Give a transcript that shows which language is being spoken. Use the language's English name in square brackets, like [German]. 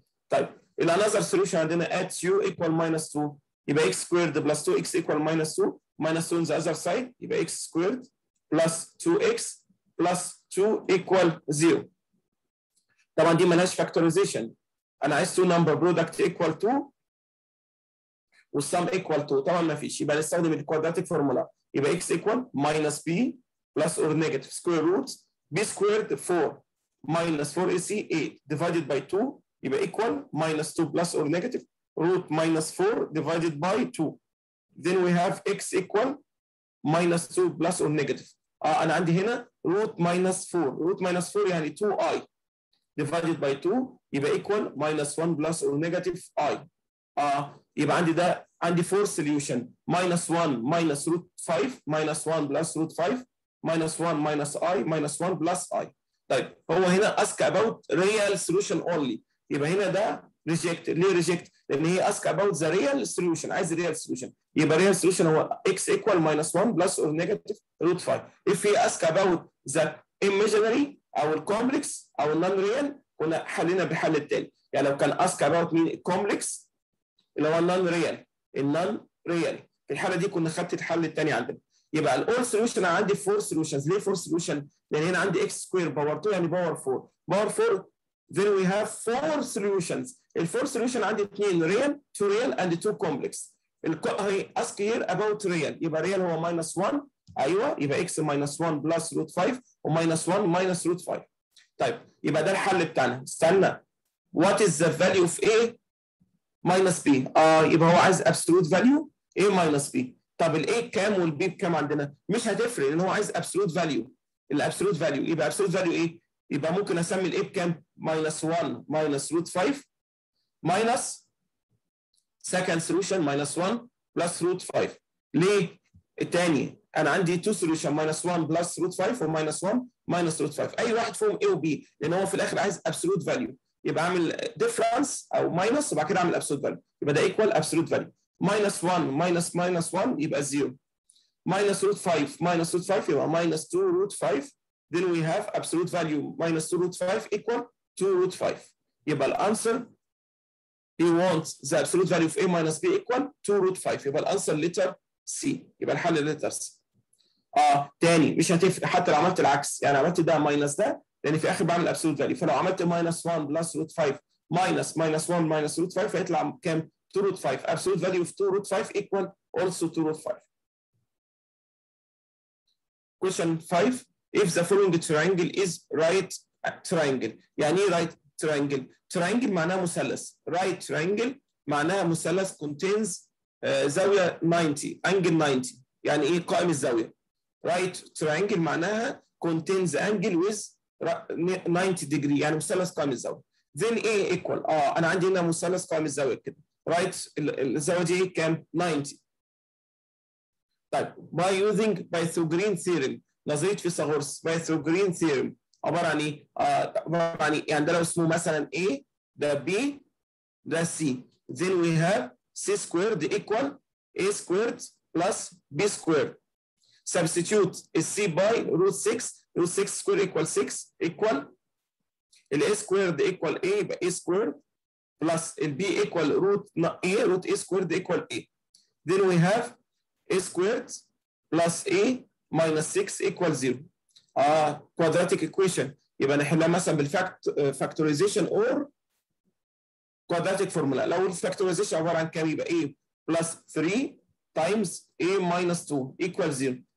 [English] طيب another solution عندنا at u equal minus 2 يبقى x squared plus 2x equal minus 2 minus 2 on the other side يبقى x squared plus 2x plus 2 equal 0. [Arabic] طبعا دي مالهاش factorization. [English] انا عايز 2 number product equal 2 والsum equal 2. [Arabic] طبعا ما فيش. يبقى نستخدم الكوادراتيك فورمولا. [English] يبقى x equal minus b plus or negative square root b squared 4 minus 4ac 8 divided by 2 يبقى equal minus 2 plus or negative root minus 4 divided by 2. Then we have x equal minus 2 plus or negative. [Arabic] أنا عندي هنا root minus 4. [English] root minus 4 يعني 2i divided by 2 يبقى equal minus 1 plus or negative i. يبقى عندي 4 solution minus 1 minus root 5 minus 1 plus root 5 minus 1 minus i minus 1 plus i. طيب هو هنا ask about real solution only. [Arabic] يبقى هنا ده reject. [English] ليه reject؟ [Arabic] لأن هي [English] ask about the real solution. عايز real solution. يبقى real solution هو x equal minus 1 plus or negative root 5. If he ask about the imaginary [Arabic] أو الكومبلكس أو النون real كنا حلينا بالحل التالي. يعني لو كان ask about مين complex اللي هو النون ريال. النون ريال في الحالة دي كنا خدت الحل التاني عندنا. يبقى الاول سوليوشن انا عندي 4 سوليوشنز. ليه 4 سوليوشن؟ لان هنا عندي x سكوير باور 2 يعني باور 4. [English] Power 4 then we have 4 solutions. ال4 solution عندي 2 real 2 real and 2 complex. هي ask here about real. يبقى real هو minus 1. ايوه يبقى x minus 1 plus root 5 و minus 1 minus root 5. [Arabic] طيب يبقى ده الحل بتاعنا. استنى. [English] what is the value of a minus b؟ [Arabic] يبقى هو عايز [English] absolute value a minus b. [Arabic] طب ال a بكام وال b بكام عندنا؟ مش هتفرق لان هو عايز absolute value. الابسولوت فاليو يبقى absolute value ايه؟ يبقى ممكن اسمي ال a بكام؟ minus 1 minus root 5 minus second solution minus 1 plus root 5. [English] ليه؟ الثاني انا عندي 2 solution minus 1 plus root 5 و minus 1 minus root 5. [Arabic] اي واحد فيهم a و b لان هو في الاخر عايز absolute value. يبقى اعمل difference او minus وبعد كده اعمل absolute value. [English] يبقى ده equal absolute value. minus 1 minus minus 1 يبقى 0. minus root 5 minus root 5 يبقى minus 2 root 5. then we have absolute value minus 2 root 5 equal 2 root 5. يبقى الانسر he wants the absolute value of a minus b equal 2 root 5. [Arabic] يبقى الانسر letter C. يبقى الحل letter C. تاني مش هتفرق حتى لو عملت العكس. يعني عملت ده minus ده لان في الاخر بعمل absolute value. [English] فلو عملت minus 1 plus root 5 minus 1 minus root 5 هيطلع كام؟ 2 root 5. absolute value of 2 root 5 equal also 2 root 5. Question 5. If the following triangle is right triangle. [Arabic] يعني ايه right triangle؟ triangle معناها مثلث. [English] right triangle معناها مثلث contains زاوية 90 angle 90. [Arabic] يعني ايه قائم الزاوية؟ right triangle معناها [English] contains angle with 90 degree [Arabic] يعني مثلث قائم الزاوية. then A equal انا عندي هنا مثلث قائم الزاوية كده. right الزاوية دي كام؟ 90. [English] طيب by using Pythagorean theorem [Arabic] نظرية فيثاغورس [English] Pythagorean theorem [Arabic] عباره عن ايه؟ عباره عن ايه؟ يعني ده لو اسمه مثلا A، ده B، ده C. [English] Then we have C squared equal A squared plus B squared. Substitute C by root 6. root 6 squared equal 6 equal ال A squared equal A يبقى A squared plus ال B equal root A root A squared equal A. Then we have A squared plus A minus 6 equal 0. quadratic equation يبقى نحلها مثلا بالفاكتورايزيشن or quadratic formula. [Arabic] لو الفاكتورايزيشن عباره عن كام يبقى [English] A plus 3 times A minus 2 equal 0.